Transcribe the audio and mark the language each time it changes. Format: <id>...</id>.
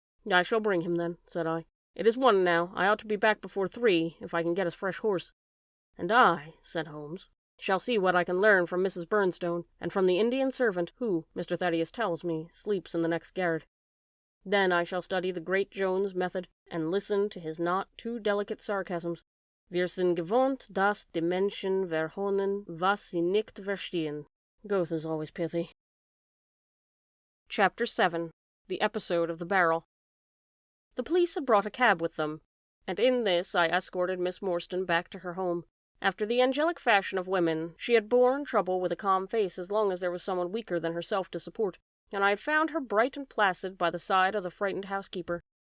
<en>"I shall bring him, then," said I. "It is 1 now. I ought to be back before 3, if I can get his fresh horse." "And I," said Holmes, "shall see what I can learn from Mrs. Burnstone, and from the Indian servant who, Mr. Thaddeus tells me, sleeps in the next garret. Then I shall study the great Jones' method, and listen to his not too delicate sarcasms.</en> <de>Wir sind gewohnt, dass die Menschen verhohnen, was sie nicht verstehen."</de> <en>Goethe is always pithy. Chapter 7. The Episode of the Barrel. The police had brought a cab with them, and in this I escorted Miss Morstan back to her home. After the angelic fashion of women, she had borne trouble with a calm face as long as there was someone weaker than herself to support, and I had found her bright and placid by the side of the frightened housekeeper.</en>